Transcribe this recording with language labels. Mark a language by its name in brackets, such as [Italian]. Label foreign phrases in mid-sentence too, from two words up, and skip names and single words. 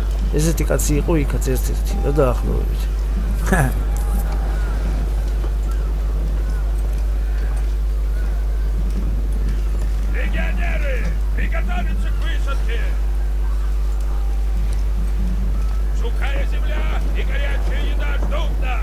[Georgian] ესეთი კაცი იყო იქაც ერთ-ერთი რა დაახლოებით. [Russian] Легионеры, приготовиться к высадке! Сухая земля и горячая еда ждут нас!